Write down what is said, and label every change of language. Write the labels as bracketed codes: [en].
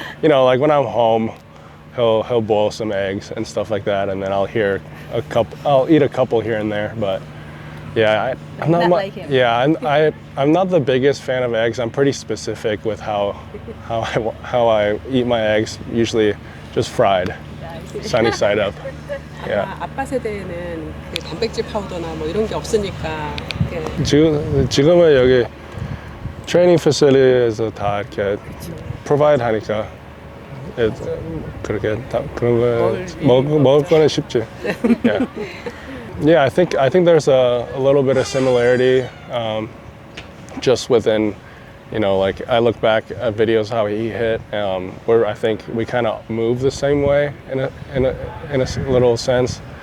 [en] You know, like when I'm home, he'll boil some eggs and stuff like that, and then I'll eat a couple here and there. But yeah, I'm not like him. Yeah, I'm not the biggest fan of eggs. I'm pretty specific with how I eat my eggs. Usually just fried, sunny side up. Yeah. [ko] 아빠 세대에는 단백질 파우더나 뭐 이런 게 없으니까. 지금은 여기 트레이닝 패실리티에서 다 이렇게 provide 하니까 그렇게 다 그런 거 먹을 거는 쉽지. [en] Yeah. Yeah, I think there's a little bit of similarity, just within, you know, like I look back at videos how he hit, where I think we kind of move the same way in a little sense.